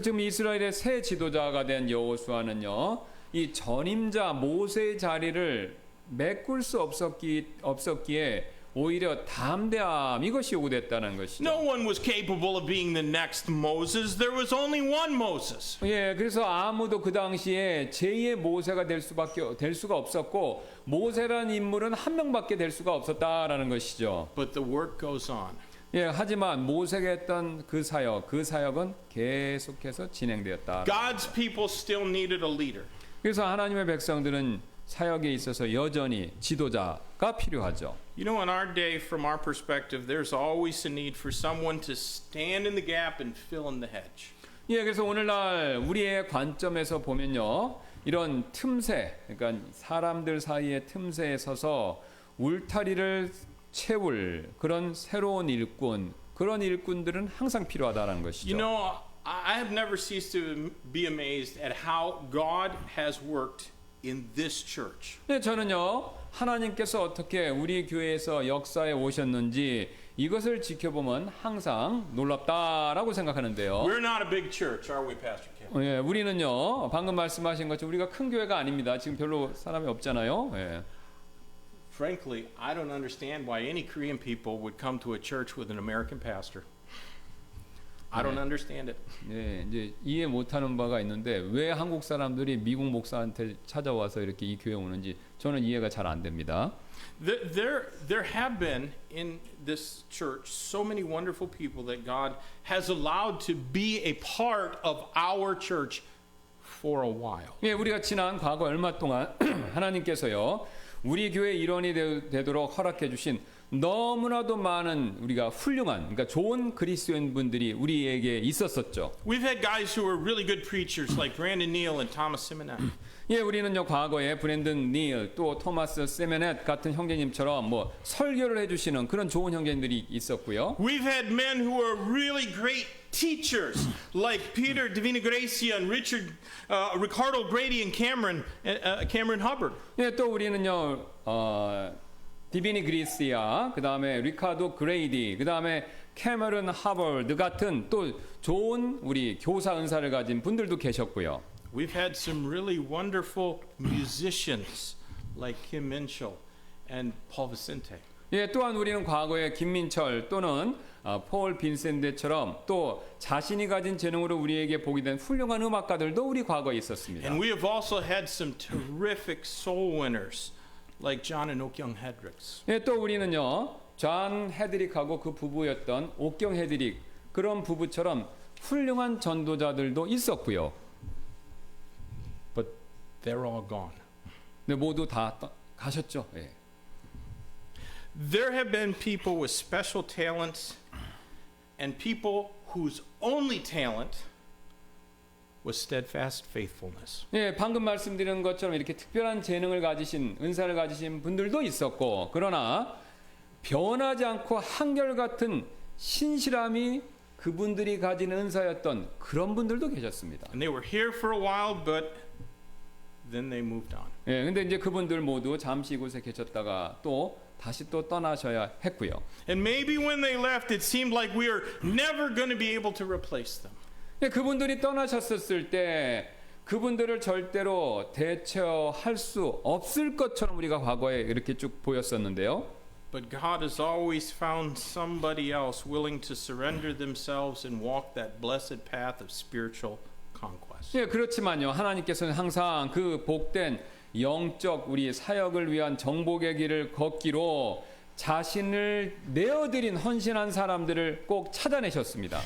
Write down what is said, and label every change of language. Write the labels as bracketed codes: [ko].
[ko] 지금 이스라엘의 새 지도자가 된 여호수아는요, 이 전임자 모세의 자리를 메꿀 수 없었기에 오히려 담대함 이것이 요구됐다는 것이죠. [en] No one was capable of being the next Moses. There was only one Moses. [ko] 예, 그래서 아무도 그 당시에 제2의 모세가 될 수가 없었고 모세라는 인물은 한 명밖에 될 수가 없었다라는 것이죠. [en] But the work goes on. [ko] 예, 하지만 모세가 했던 그 사역은 계속해서 진행되었다. [en] God's people still needed a leader. [ko] 그래서 하나님의 백성들은 사역에 있어서 여전히 지도자가 필요하죠. [en] You know, in our day, from our perspective, there's always a need for someone to stand in the gap and fill in the hedge. [ko] 예, 그래서 오늘날 우리의 관점에서 보면요, 이런 틈새, 그러니까 사람들 사이의 틈새에 서서 울타리를 채울 그런 새로운 일꾼, 그런 일꾼들은 항상 필요하다는 것이죠. [en] You know, I have never ceased to be amazed at how God has worked in this church. [ko] 네, 저는요 하나님께서 어떻게 우리 교회에서 역사에 오셨는지 이것을 지켜보면 항상 놀랍다라고 생각하는데요. [en] We're not a big church, are we, Pastor Kim? [ko] 예, 우리는요 방금 말씀하신 것처럼 우리가 큰 교회가 아닙니다. 지금 별로 사람이 없잖아요. 예. [en] Frankly, I don't understand why any Korean people would come to a church with an American pastor. I don't understand it. [ko] 네, 이제 이해 못하는 바가 있는데 왜 한국 사람들이 미국 목사한테 찾아와서 이렇게 이 교회 오는지 저는 이해가 잘 안 됩니다. [en] There have been in this church so many wonderful people that God has allowed to be a part of our church for a while. [ko] 예, 우리가 지난 과거 얼마 동안 하나님께서요 우리 교회 일원이 되도록 허락해 주신 너무나도 많은 우리가 훌륭한 그러니까 좋은 그리스도인분들이 우리에게 있었었죠. [en] We've had guys who were really good preachers like Brandon Neal and Thomas Simonet. [ko] 예, 우리는요 과거에 브랜든 닐 또 토마스 세메넷 같은 형제님처럼 뭐 설교를 해주시는 그런 좋은 형제님들이 있었고요. [en] We've had men who are really great teachers like Peter Divina Gracia and Ricardo Grady and Cameron Hubbard. [ko] 예, 또 우리는요 디비니 그리시아, 그 다음에 리카도 그레이디, 그 다음에 캐머런 하버드 같은 또 좋은 우리 교사 은사를 가진 분들도 계셨고요. [en] We've had some really wonderful musicians like Kim Minchell and Paul Vicente. [ko] 예, 또한 우리는 과거에 김민철 또는 폴 빈센데처럼 또 자신이 가진 재능으로 우리에게 보게 된 훌륭한 음악가들도 우리 과거에 있었습니다. [en] And we have also had some terrific soul winners like John and Okyoung Hedricks. [ko] 예, 또 우리는요 존 헤드릭하고 그 부부였던 옥경 헤드릭 그런 부부처럼 훌륭한 전도자들도 있었고요. [en] But they're all gone. [ko] 네, 모두 다 가셨죠. 예. [en] There have been people with special talents and people whose only talent was steadfast faithfulness. [ko] 예, 방금 말씀드린 것처럼 이렇게 특별한 재능을 가지신 은사를 가지신 분들도 있었고, 그러나 변하지 않고 한결같은 신실함이 그분들이 가진 은사였던 그런 분들도 계셨습니다. [en] And they were here for a while, but then they moved on. [ko] 예, 근데 이제 그분들 모두 잠시 이곳에 계셨다가 또 다시 또 떠나셔야 했고요. [en] And maybe when they left, it seemed like we were never going to be able to replace them. [ko] 예, 그분들이 떠나셨을 때 그분들을 절대로 대처할 수 없을 것처럼 우리가 과거에 이렇게 쭉 보였었는데요. [en] But God has always found somebody else willing to surrender themselves and walk that blessed path of spiritual conquest. [ko] 예, 그렇지만요. 하나님께서는 항상 그 복된 영적 우리 사역을 위한 정복의 길을 걷기로 자신을 내어드린 헌신한 사람들을 꼭 찾아내셨습니다.